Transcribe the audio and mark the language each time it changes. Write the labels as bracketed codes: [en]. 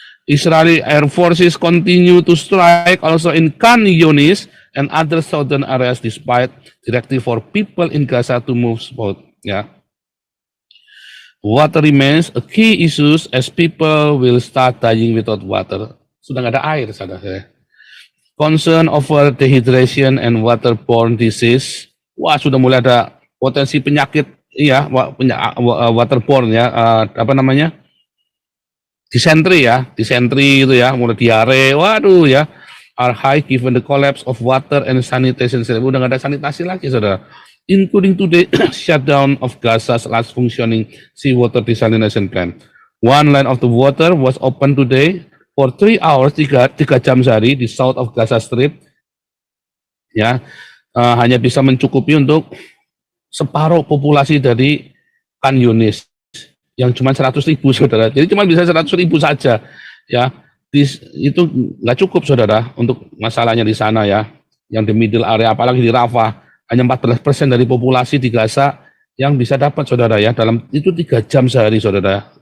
[en] Israeli Air Forces continue to strike also in Khan Yunis and other southern areas despite directive for people in Gaza to move south. Ya. Water remains a key issue as people will start dying without water. [id] Sudah nggak ada air, saudara. [en] Concern over dehydration and waterborne disease. [id] Wah, sudah mulai ada potensi penyakit, iya, waterborne ya, apa namanya? Disentri ya, disentri itu ya, mulai diare, waduh ya, [en] are high given the collapse of water and sanitation system. [id] Udah nggak ada sanitasi lagi, saudara. [en] Including today shutdown of Gaza's last functioning seawater desalination plant. One line of the water was open today for 3 hours, [id] 3 jam sehari di [en] south of Gaza Strip. [id] Ya, hanya bisa mencukupi untuk separuh populasi dari Khan Yunis yang cuma 100.000, saudara. Jadi cuma bisa 100.000 saja, ya. Itu nggak cukup, saudara, untuk masalahnya di sana ya, yang di middle area, apalagi di Rafah, hanya 14% dari populasi di Gaza yang bisa dapat, saudara ya, dalam itu 3 jam sehari, saudara.